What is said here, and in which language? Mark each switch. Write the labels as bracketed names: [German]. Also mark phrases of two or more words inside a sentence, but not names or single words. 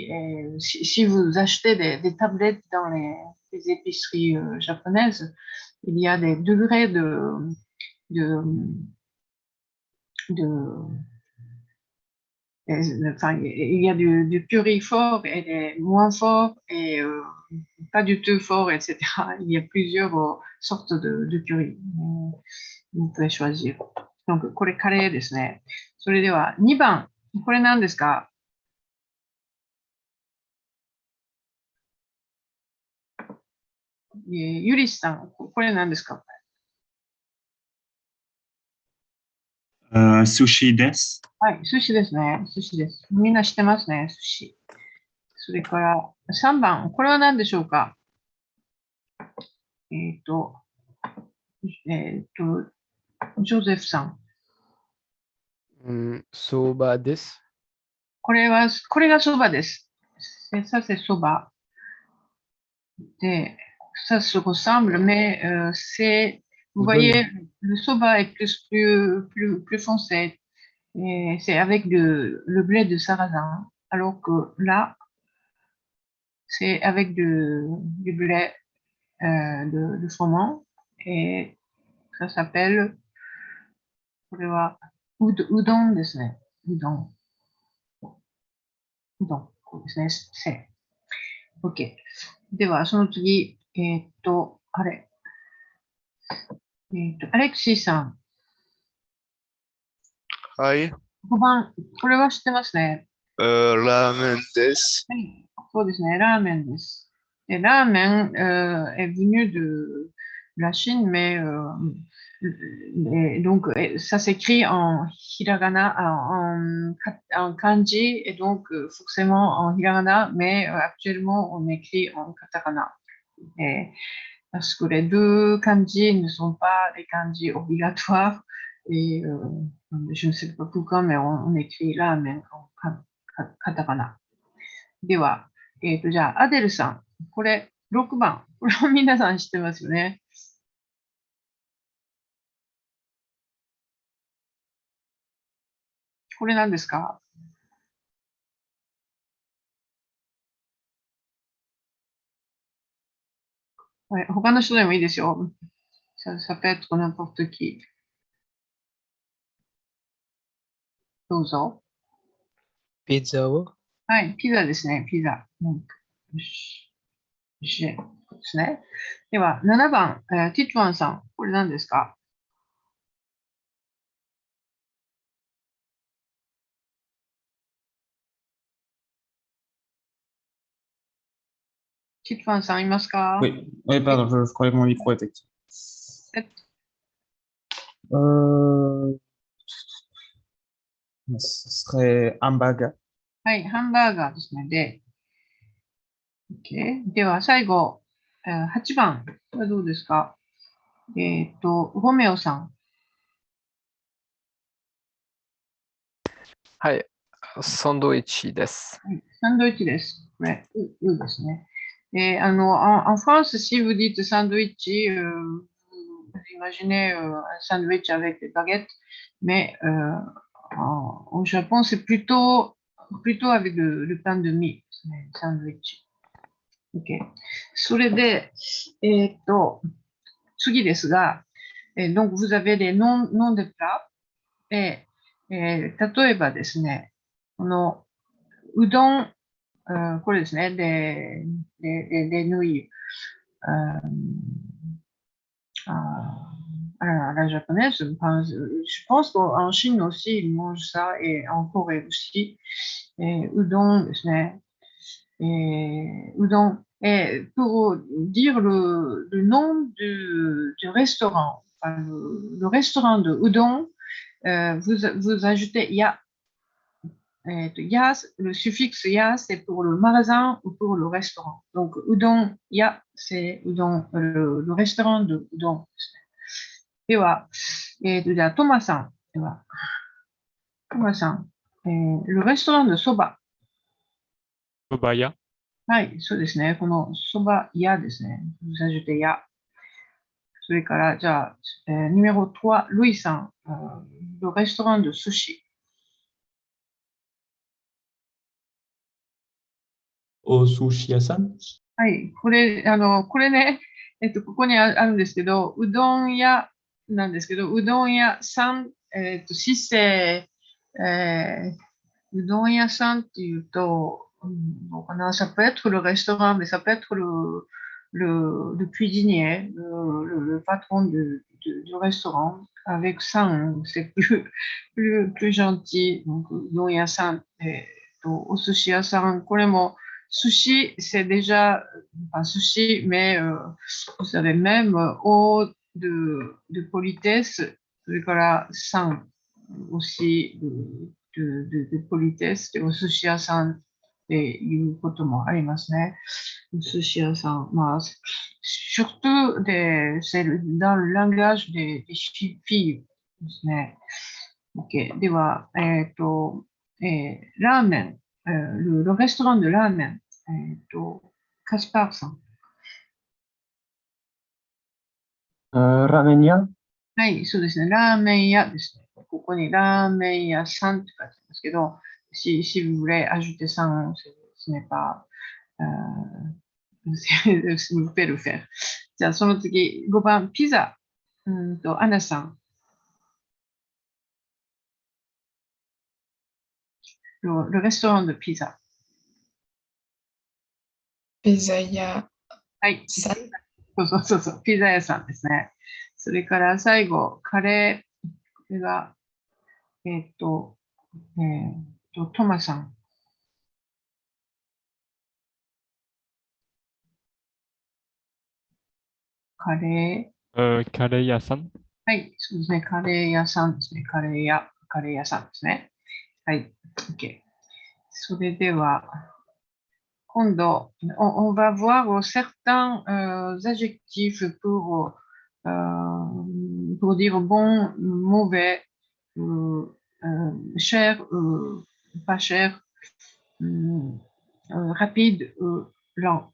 [French] Et si vous achetez des tablettes dans les épiceries japonaises, il y a des degrés enfin, il y a du curry fort et des moins forts et pas du tout fort, etc. Il y a plusieurs sortes de curry. Vous pouvez choisir. Donc、 [Japanese] これカレーですね。それでは2番。これ何ですか？ゆりさん、これ何ですか？寿司です。はい、寿司ですね。寿司です。みんな知ってますね、寿司。それから3番。これは何でしょうか？ジョゼフさん。そばです。これがそばです。 [French] Ça, c'est soba. Ça se ressemble, mais vous voyez, le soba est plus foncé. Et c'est avec le blé de sarrasin. Alors que là, c'est avec du blé de froment. Et ça s'appelle [Japanese] これはうどんですね。うどん。うどん。こうですね。せ。OK。では、その次、あれ。アレクシーさん。はい。 5番、これは知ってますね。ラーメンです。はい、そうですね、ラーメンです。 [French] Et ramen est venu de la Chine, mais et donc ça s'écrit en hiragana, en kanji, et donc forcément en hiragana, mais actuellement on écrit en katakana. Et, parce que les deux kanji ne sont pas des kanji obligatoires, et je ne sais pas pourquoi, mais on écrit ramen en katakana. [Japanese] では、じゃあ、アデルさん。これ、6番。これは皆さん知ってますよね。これ何ですか？はい、他の人でもいいですよ。 [French] ça peut être n'importe qui. [Japanese] どうぞ。ピザをはい、ピザですね、ピザ。よし。ですね。では、7番、ティットワンさん。これ何ですか？ティットワンさんいますか？ [French] Oui, oui, pardon, je croyais que mon micro était actif. Peut-être. Ce serait hamburger. [Japanese] はい、ハンバーガーですね。で、OK。では、最後、8番。これどうですか？ゴメオさん。はい、サンドイッチです。サンドイッチです。これ、ですね。 [French] en France, si vous dites sandwich, vous imaginez un sandwich avec des baguettes, mais au Japon, c'est plutôt avec le pain de mie, sandwich. OK。 [Japanese] それで、次ですが、 [French] donc vous avez les noms de plats, et [Japanese] 例えばですね、このうどん、これですね、 [French] des nouilles à la japonaise. Enfin, je pense qu'en Chine aussi, ils mangent ça, et en Corée aussi. Et udon ですね。udon. Et pour dire le nom du restaurant, enfin, le restaurant de udon, vous ajoutez ya. Ya, le suffixe ya, c'est pour le magasin ou pour le restaurant. Donc, udon ya, c'est udon, le restaurant de udon. [Japanese] では、じゃあ、トマさん。では、トマさん。 [French] le restaurant de soba。 [Japanese] Sobaya. はい、そうですね。このそば屋ですね。 vous ajoutez ya。それから、じゃあ、numéro 3、ルイさん。 [French] le restaurant de sushi。 [Japanese] お寿司屋さんはい、これね、ここにあるんですけど、うどん屋なんですけど、うどん屋さん、si c'est、うどん屋さんっていうと、どうかな、 [French] ça peut être le restaurant, mais ça peut être le cuisinier, le patron du restaurant, avec さん、c'est plus gentil, donc [Japanese] うどん屋さん、お寿司屋さん、これも、 [French] sushi, c'est déjà pas sushi, mais vous savez, même au de politesse, [Japanese] それからさん [French] aussi de politesse, [Japanese] でお寿司屋さんっていうこともありますね。お寿司屋さん。 [French] まあ、surtout c'est dans le langage des filles ですね。OK。 [Japanese] では、ラーメン。 [French] le restaurant de ramen, [Japanese] Kaspar さん。ラーメン屋はい、そうですね。ラーメン屋ですね。ここにラーメン屋さんって書いてますけど、 [French] si vous voulez ajouter さん、ce n'est pas, vous pouvez le faire. [Japanese] じゃあ、その次、5番、ピザ。アナさん。 [French] le restaurant de pizza. [Japanese] Pizza-ya-san. はい。そう。ピザ屋さんですね。それから最後、カレー。これが、トマさん。カレー。カレー屋さん。はい、そうですね。カレー屋さんですね。カレー屋さんですね。 [French] はい。OK。 [Japanese] それでは、今度、 [French] on va voir certains adjectifs pour dire bon, mauvais, cher, pas cher, rapide, lent.